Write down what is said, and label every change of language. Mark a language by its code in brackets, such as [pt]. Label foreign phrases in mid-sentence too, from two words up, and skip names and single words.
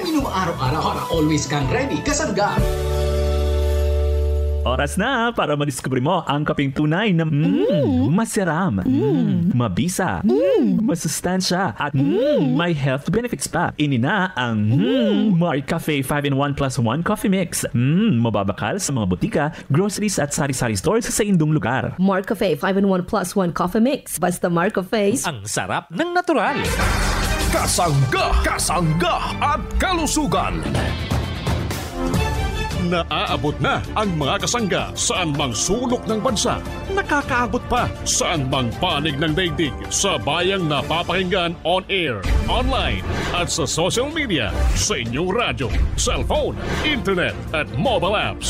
[tl] Uminom araw-araw para always kang ready. Kasangga. Oras na para madiskubre mo ang kaping tunay na masiram, mabisa, masustansya, at may [en] health benefits [tl] pa. Ini na ang MarCafe 5-in-1 plus 1 coffee mix. [bik] Mababakal sa mga butika, groceries at sari-sari stores sa indong lugar. [tl] MarCafe 5-in-1 plus 1 coffee mix. Basta MarCafe. Ang sarap ng natural. Kasangga at kalusugan. Naaabot na ang mga kasangga saan mang sulok ng bansa. Nakakaabot pa saan mang panig ng daigdig sa bayang napapakinggan [en] on air, [tl] online at sa [en] social media, [tl] sa inyong radyo, cellphone, internet at [en] mobile apps.